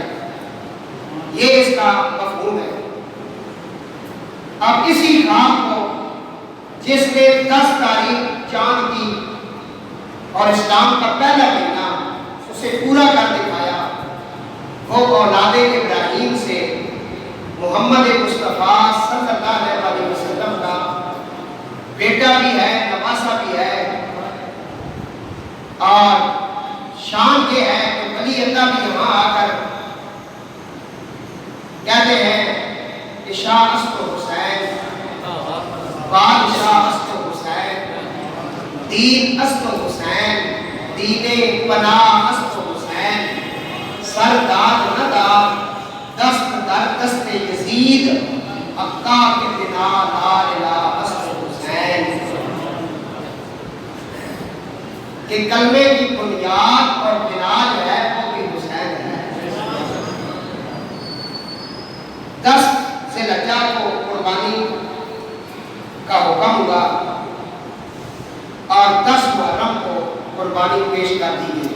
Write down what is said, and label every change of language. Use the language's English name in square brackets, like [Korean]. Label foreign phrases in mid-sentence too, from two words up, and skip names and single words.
[Urdu] یہ اس کا مفہوم ہے۔ اب اسی خواب کو جس نے 10 تاریخ چاند کی اور اسلام کا پہلا مہینہ اسے پورا کر دکھایا، وہ اولاد ابراہیم سے محمد مصطفیٰ صلی اللہ علیہ وسلم کا بیٹا بھی ہے، نواسا بھی ہے، اور شان یہ ہے کہ ولی اللہ بھی یہاں آ کر کہتے ہیں کہ [Persian] شاہ است حسین، بادشاہ است حسین، دین است حسین، دین پناہ است حسین، سرداد ندا دست در دست یزید، عقا کے بنا لا الہ است حسین۔ [Urdu] کہ کلمے کی بنیاد اور بنا جو ہے وہ بھی حسین ہے۔ 10 ذی الحجہ کو قربانی کا حکم ہوا، اور 10 محرم کو قربانی پیش کر دی گئی۔